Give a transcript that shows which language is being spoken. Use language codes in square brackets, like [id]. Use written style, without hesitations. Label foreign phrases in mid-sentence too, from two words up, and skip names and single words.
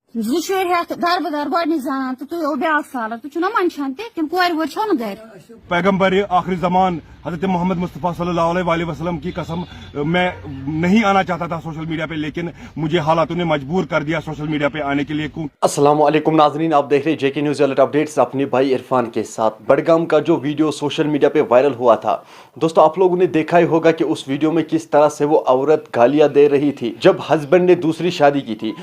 [ks] जुशर हेत दरबदर गो जान तो तुम ब्याक साल तुम ना मंशान तम कोर वो छो गर [hi] पैगम्बर आखिरी ज़मान हज़रत मोहम्मद मुस्तफ़ा [ar] صلى الله عليه وسلم [hi] की कसम, मैं नहीं आना चाहता था [en] social media [hi] पे, लेकिन मुझे हालातों ने मजबूर कर दिया [en] social media [hi] पे आने के लिए। [ar] السلام عليكم [hi] नाज़रीन, आप देख रहे हैं जेके न्यूज़ अलर्ट अपडेट्स अपने भाई इरफान के साथ। बडगाम का जो वीडियो [en] social media [hi] पे वायरल हुआ था दोस्तों, आप लोगों ने देखा ही होगा कि उस वीडियो में किस तरह से वो औरत गालियां दे रही थी जब हस्बैंड ने दूसरी शादी की थी।